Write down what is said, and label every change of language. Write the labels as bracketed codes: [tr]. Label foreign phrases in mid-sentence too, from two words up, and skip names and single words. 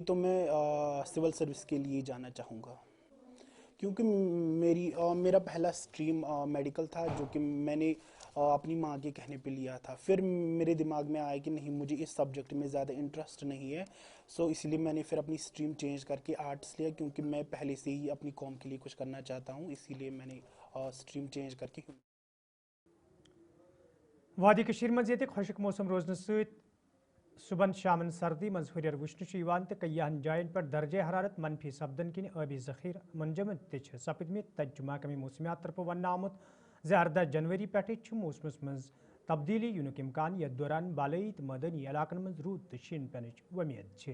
[hi] तो मैं सिविल सर्विस के लिए जाना चाहूँगा, क्योंकि मेरा पहला स्ट्रीम मेडिकल था, जो कि मैंने अपनी माँ के कहने पे लिया था। फिर मेरे दिमाग में आया कि नहीं, मुझे इस सब्जेक्ट में ज़्यादा इंटरेस्ट नहीं है, सो इसलिए मैंने फिर अपनी स्ट्रीम चेंज करके आर्ट्स लिया, क्योंकि मैं पहले से ही अपनी कौम के लिए कुछ करना चाहता हूँ, इसीलिए मैंने स्ट्रीम चेंज करके। [ks] वादी कशीर मज ये खुशक मौसम रोजन सहित सुबह शामन सर्दी मज हुरियर वुश्न तो कईयान जायन पर दर्जे हरारत मनफी सपदन किन आबी जखीर मुंजमद सपदमित तज महकमे मौसमियात तरफ वन आमुत ज़ 18 जनवरी पे मौसमस मज तब्दीली युनुक इम्कान यथ दौरान बालई तो मदनी इलाकन मज रूद तो शीन पेनच वमीद।